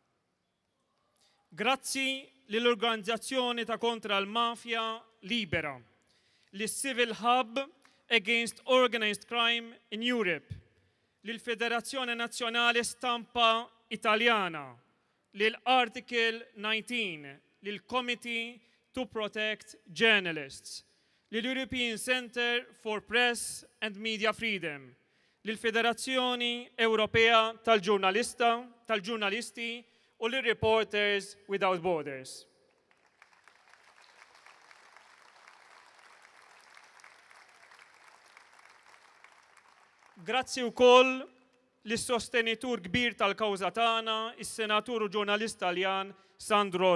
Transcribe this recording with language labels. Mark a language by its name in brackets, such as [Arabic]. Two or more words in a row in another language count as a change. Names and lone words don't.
[Maltese] Grazzi lill-Organizzazzjoni ta' kontra l-Mafja Libera, lis-Civil Hub Against Organized Crime in Europe, lill-Federazzjoni Nazzjonali Stampa Italjana, lill-Article 19, lill-Committee to Protect Journalists, lill-European Centre for Press and Media Freedom, lill-Federazzjoni Ewropea tal-Ġurnalisti u l-Reporters Without Borders. Grazzi wkoll lis-sostenitur kbir tal-kawża tagħna, is-senatur u ġurnalist Taljan Sandro